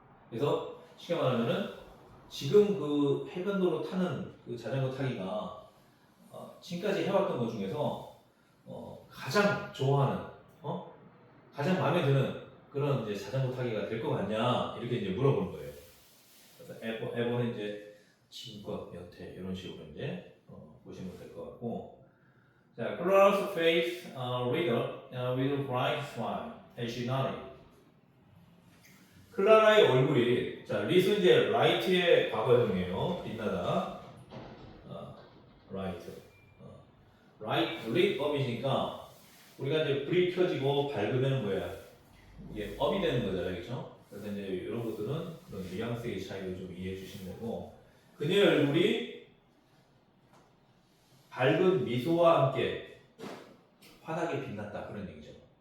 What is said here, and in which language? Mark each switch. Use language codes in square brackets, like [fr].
[ko] 그래서 쉽게 말하면은 지금 그 해변도로 타는 그 자전거 타기가 지금까지 해왔던 것 중에서 가장 좋아하는, 가장 마음에 드는 그런 이제 자전거 타기가 될 것 같냐 이렇게 이제 물어보는 거예요. 그래서 에버는 이제 친구와 몇 회 이런 식으로 이제 보시면 될 것 같고. [en] 자, Clara's face with a bright smile as she nodded. [ko] 클라라의 얼굴이, 자, 리스 이제 라이트의 과거형이에요. 빛나다. 라이트. 라이트, lit up이니까 우리가 이제 불이 켜지고 밝으면 뭐야? 이게 업이 되는 거잖아요, 그렇죠? 그래서 이제 이런 것들은 그런 뉘앙스의 차이를 좀 이해해 주시면 되고, 그녀의 얼굴이 밝은 미소와 함께 환하게 빛났다 그런 얘기죠.